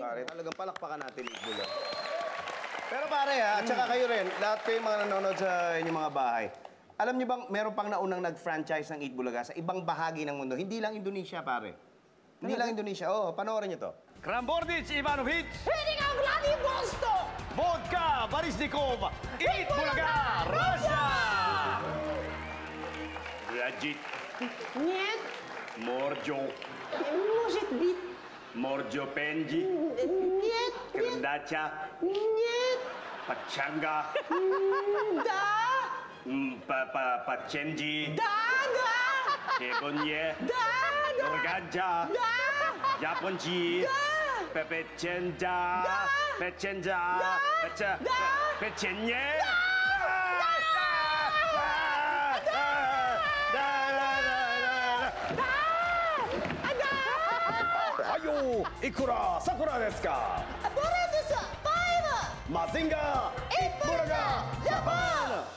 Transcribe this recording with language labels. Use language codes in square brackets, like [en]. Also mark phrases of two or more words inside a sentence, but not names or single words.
[tl] Pare, talagang palakpakan natin Itbulaga. Pero pare at saka kayo rin, lahat kayong mga nanonood sa inyong mga bahay. Alam niyo bang meron pang naunang nag-franchise ng Itbulaga sa ibang bahagi ng mundo? Hindi lang Indonesia, pare. Hindi lang Indonesia. Oo, panoorin niyo to. Krambornich Ivanovic, Hitting ang Vladivostok! Vodka Barisnikov, Itbulaga, Russia! [ru] Rajit, Нет, Morjo, может быть, Morjo Penji, нет, Krendacha, нет, Pachanga, да, Pachenji, да, Kebonye, да, Norganja, Japonji, Pepechenja, Pechenja, Pechenye. [ja] Ayo, いくら桜ですか? ボレですファイブ Mazinga Itbulaga Japan.